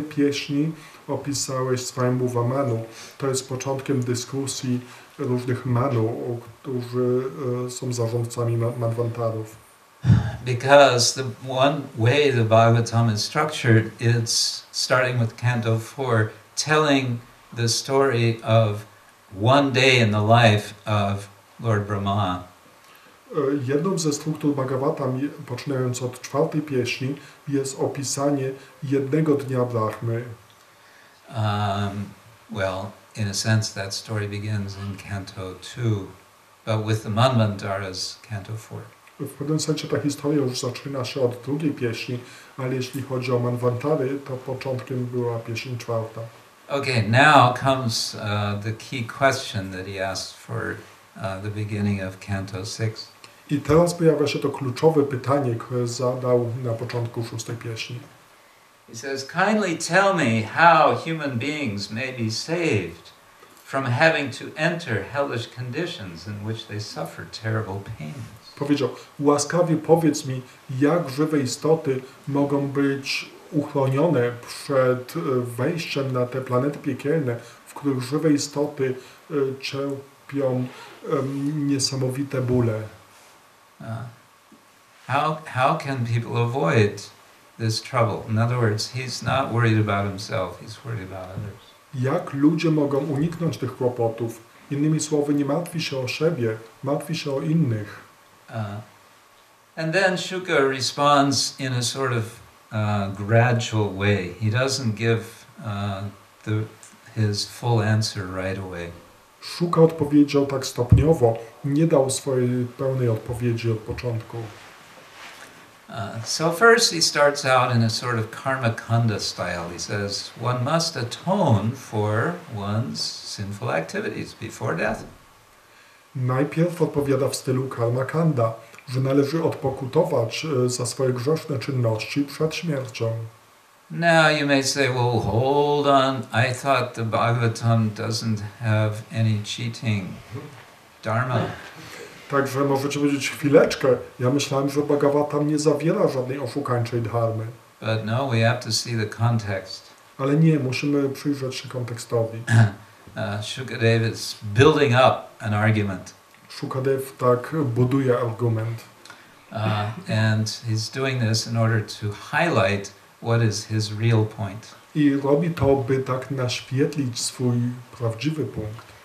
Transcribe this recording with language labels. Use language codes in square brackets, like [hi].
[pl] pieśni opisałeś Swayambhuva Manu. To jest początkiem dyskusji różnych Manu, którzy są zarządcami Manvantarów. [en] Because the one way the Bhagavatam is structured, it's starting with Canto 4, telling the story of one day in the life of Lord Brahma. [pl] Jedną ze struktur Bhagavatam, poczynając od 4. pieśni, jest opisanie jednego dnia Brahmy. [en] Well, in a sense that story begins in Canto 2, but with the Manvantaras, Canto 4. [pl] W pewnym sensie ta historia już zaczyna się od 2. pieśni, ale jeśli chodzi o Manvantary, to początkiem była pieśń 4. [en] Okay, now comes the key question that he asked for the beginning of Canto 6. [pl] I teraz pojawia się to kluczowe pytanie, które zadał na początku 6. pieśni. [en] He says, kindly tell me how human beings may be saved from having to enter hellish conditions in which they suffer terrible pains. [pl] Powiedział, łaskawie powiedz mi, jak żywe istoty mogą być uchronione przed wejściem na te planety piekielne, w których żywe istoty cierpią niesamowite bóle. [en] How can people avoid this trouble? In other words, he's not worried about himself, he's worried about others. [pl] Jak ludzie mogą uniknąć tych kłopotów? Innymi słowy, nie martwi się o siebie, martwi się o innych. [en] And then Shuka responds in a sort of gradual way. He doesn't give his full answer right away. [pl] Shuka odpowiedział tak stopniowo, nie dał swojej pełnej odpowiedzi od początku. [en] So first he starts out in a sort of karma kanda style. He says, one must atone for one's sinful activities before death. [pl] Najpierw odpowiada w stylu karma kanda, że należy odpokutować za swoje grzeszne czynności przed śmiercią. [en] Now you may say, well, hold on, I thought the Bhagavatam doesn't have any cheating dharma. [pl] Także możecie powiedzieć chwileczkę, ja myślałem, że Bhagavatam nie zawiera żadnej oszukańczej dharmy. [en] But no, we have to see the context. [pl] Ale nie, musimy przyjrzeć się kontekstowi. [en] Shukadeva is building up an argument. [pl] Shukadev tak buduje argument. [en] And he's doing this in order to highlight what is his real point. [pl] I robi to, by tak naświetlić swój prawdziwy punkt.